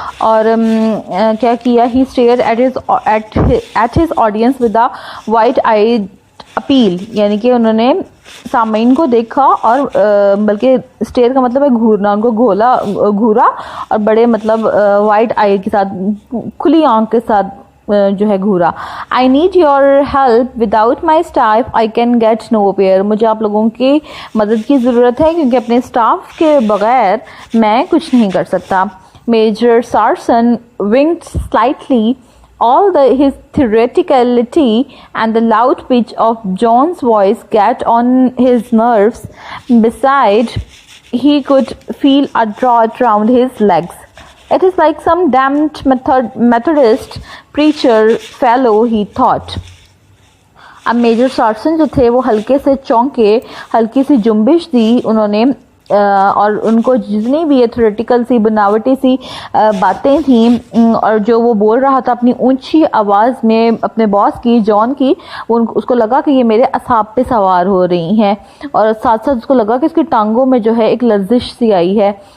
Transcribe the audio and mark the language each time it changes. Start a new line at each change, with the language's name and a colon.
Hindi: और क्या किया,
English: he stare at his audience with a wide eyed appeal,
Hindi: यानी कि उन्होंने सामईन को देखा और बल्कि स्टेयर का मतलब है घूरना, उनको घूरा और बड़े मतलब वाइट आई के साथ, खुली आंख के साथ जो है घूरा.
English: I need your help, without my staff I can get nowhere,
Hindi: मुझे आप लोगों की मदद की ज़रूरत है क्योंकि अपने स्टाफ के बगैर मैं कुछ नहीं कर सकता.
English: Major Sarson winked slightly. All his theatricality and the loud pitch of John's voice get on his nerves. Besides, he could feel a drought round his legs. It is like some damned Methodist preacher fellow, he thought.
Hindi: अब major सार्सन जो थे वो हल्के से चौंके, हल्की सी जुम्बिश दी उन्होंने, और उनको जितनी भी ये थ्योरेटिकल सी बनावटी सी बातें थी और जो वो बोल रहा था अपनी ऊंची आवाज़ में अपने बॉस की, जॉन की, उसको लगा कि ये मेरे असाब पे सवार हो रही हैं और साथ साथ उसको लगा कि इसकी टांगों में जो है एक लर्जिश सी आई है.